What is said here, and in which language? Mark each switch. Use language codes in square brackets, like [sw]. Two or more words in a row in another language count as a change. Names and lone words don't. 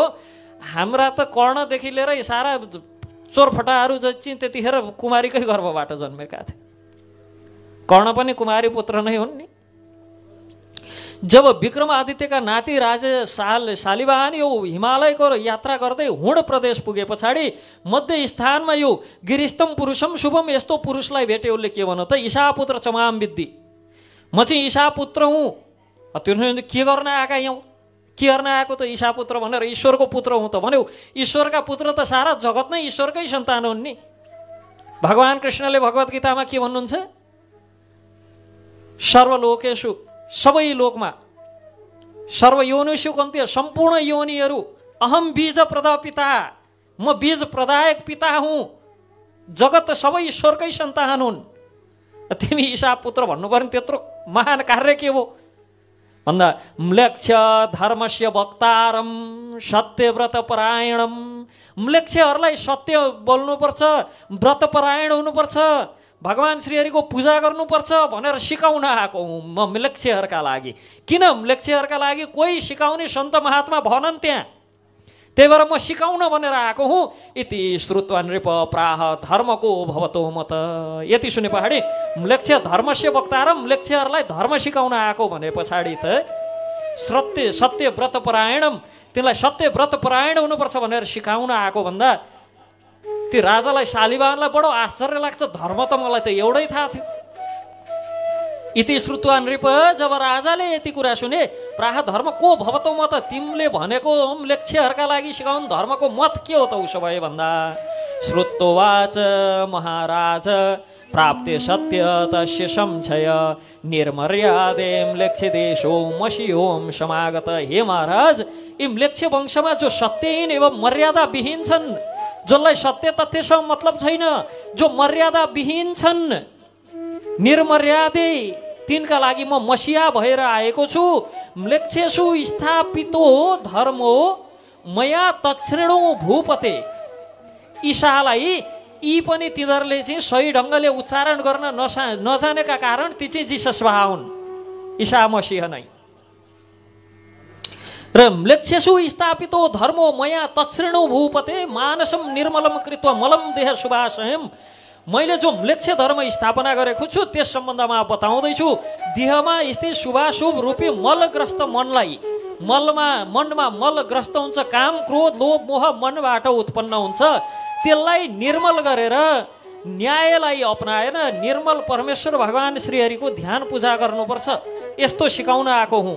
[ne] हाम्रा त कर्णदेखि लिएर सारा चोरफटाहरू चाहिँ त्यतिखेर कुमारीकै गर्भबाट जन्मेका थिए। कर्ण पनि कुमारी पुत्र नै हुन् नि। जब विक्रमादित्यका नाति राजा शालिवाहन यो हिमालयको यात्रा गर्दै हुण प्रदेश पुगे पछाडि मध्य स्थानमा यो [sa] गिरिस्तम पुरुषम शुभम [ne] यस्तो पुरुषलाई भेटे। उसले के भन्यो त, [sa] ईशा पुत्र चमाम विद्धि, [ne] म चाहिँ ईशा पुत्र हुँ। त्यो के गर्न आएका यौँ, के गर्न आएको त ईशा पुत्र भनेर, ईश्वरको पुत्र हुँ त भन्यो। ईश्वरका पुत्र त सारा जगत नै ईश्वरकै सन्तान हुन् नि। भगवान कृष्णले भगवत गीतामा के भन्नुहुन्छ, सर्वलोकेषु, सबै लोकमा, [sa] सर्वयोनिषु कन्त्य, [ne] सम्पूर्ण योनिहरू, [sa] अहम बीज प्रदा पिता, [ne] म बीज प्रदायक पिता हुँ, जगत सबै ईश्वरकै सन्तान हुन्। तिमी ईशा पुत्र भन्नु पर्ने त्यत्रो महान कार्य के हो भन्दा, [sa] म्लेच्छ धर्मस्य वक्तारम सत्यव्रत परायणम। [ne] म्लेच्छहरूलाई सत्य बोल्नुपर्छ, व्रतपरायण हुनुपर्छ, भगवान श्रीहरिको पूजा गर्नुपर्छ भनेर सिकाउन आएको हुँ म म्लेच्छहरूका लागि। किन म्लेच्छहरूका लागि कोही सिकाउने सन्त महात्मा भनन् त्यहाँ, त्यही भएर म सिकाउन भनेर आएको हुँ। [sa] इति श्रुत्वा नृप प्राह धर्मको भवतो मत। [ne] यति सुने पछाडि [sa] म्लेच्छ धर्मस्य वक्तारम, [ne] म्लेच्छहरूलाई धर्म सिकाउन आएको भने पछाडि त [sa] सत्य व्रत परायणम, [ne] तिनलाई सत्य व्रत परायण हुनुपर्छ भनेर सिकाउन आएको भन्दा त्यो राजालाई शालिवाहनलाई बडो आश्चर्य लाग्छ। धर्म त मलाई त एउटै थाहा थियो। [sa] इति श्रुत्वा नृप, [ne] जब राजाले यति कुरा सुने, [sa] प्राह धर्म को भवतो मत, [ne] तिमीले भनेको म्लेच्छहरूका लागि सिकाउनु धर्मको मत के हो त उसो भए भन्दा, [sa] श्रुत्वाच महाराज प्राप्ते सत्य तस्य संशय निर्मर्यादे म्लेच्छ देशो मसीहोम समागत। [ne] हे महाराज, यी म्लेच्छ वंशमा जो सत्यहीन एवं मर्यादा विहीन छन्, जसलाई सत्य तथ्यसँग मतलब छैन, जो मर्यादा विहीन छन्, निर्मर्यादे, तिनका लागि म मसिहा भएर आएको छु। [sa] म्लेच्छेषु स्थापितो धर्मो मया तच्छृणु भूपते। [ne] ईशालाई यी पनि तिनीहरूले चाहिँ सही ढङ्गले उच्चारण गर्न नजानेका कारण ती चाहिँ जिसस हुन्, ईशा मसिह नै। [sa] र म्लेच्छेषु स्थापितो धर्मो मया तच्छृणु भूपते मानसम निर्मलम कृत्वा मलम देह शुभाशयम। [ne] मैले जो म्लेच्छ धर्म स्थापना गरेको छु त्यस सम्बन्धमा बताउँदैछु। देहमा स्थित शुभाशुभ रूपी मलग्रस्त मनलाई, मनमा मलग्रस्त हुन्छ, काम क्रोध लोभ मोह मनबाट उत्पन्न हुन्छ, त्यसलाई निर्मल गरेर न्यायलाई अपनाएर निर्मल परमेश्वर भगवान श्रीहरिको ध्यान पूजा गर्नुपर्छ, यस्तो सिकाउन आएको हुँ।